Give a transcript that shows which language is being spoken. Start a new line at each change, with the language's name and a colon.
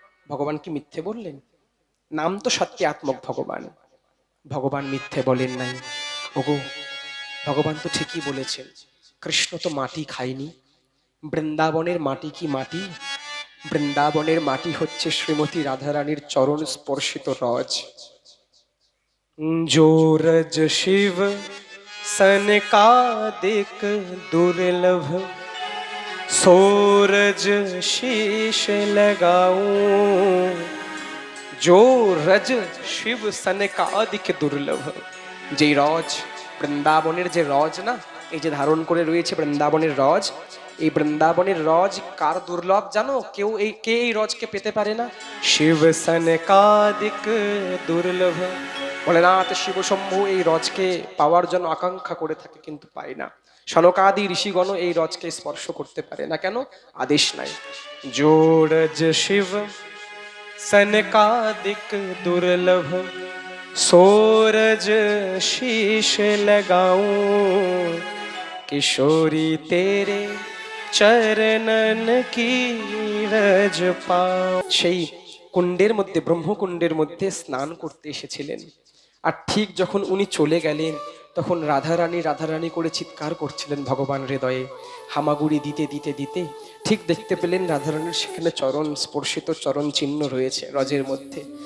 Bangla: ভগবান কি মিথ্যে বললেন? নাম তো সত্যাত্মক ভগবান, ভগবান মিথ্যে বলেন নাই। ওগো, ভগবান তো ঠিকই বলেছেন, কৃষ্ণ তো মাটি খায়নি। বৃন্দাবনের মাটি কি মাটি? বৃন্দাবনের মাটি হচ্ছে শ্রীমতী রাধারানীর চরণ স্পর্শিত রজ।
Hindi: जो रज शिव सनकादिक दुर्लभ, सोरज शीश लगाऊं। जो रज शिव सनकादिक दुर्लभ,
Bangla: যে রজ, বৃন্দাবনের যে রজ না, এই যে ধারণ করে রয়েছে বৃন্দাবনের রজ, এই বৃন্দাবনের রজ কার দুর্লভ জানো? কেউ এই রজকে পেতে পারে না। শিব সনকাদিক দুর্লভ, ভোলেনাথ শিব শম্ভু এই রজকে পাওয়ার জন্য আকাঙ্ক্ষা করে থাকে কিন্তু পায় না। সনকাদি ঋষিগণ এই রজকে স্পর্শ করতে পারে না। কেন? আদেশ নাই।
Hindi: জোড়জ শিব सनकादिक दुर्लभ सोरज शीश लगाऊं किशोरी तेरे চরণন কি রজ পাও।
Bangla: সেই কুণ্ডের মধ্যে, ব্রহ্মকুণ্ডের মধ্যে স্নান করতে এসেছিলেন। আর ঠিক যখন উনি চলে গেলেন তখন রাধারানী করে চিৎকার করছিলেন ভগবান হৃদয়ে, হামাগুড়ি দিতে দিতে দিতে ঠিক দেখতে পেলেন রাধারানীর সেখানে চরণ স্পর্শিত চরণ চিহ্ন রয়েছে রজের মধ্যে।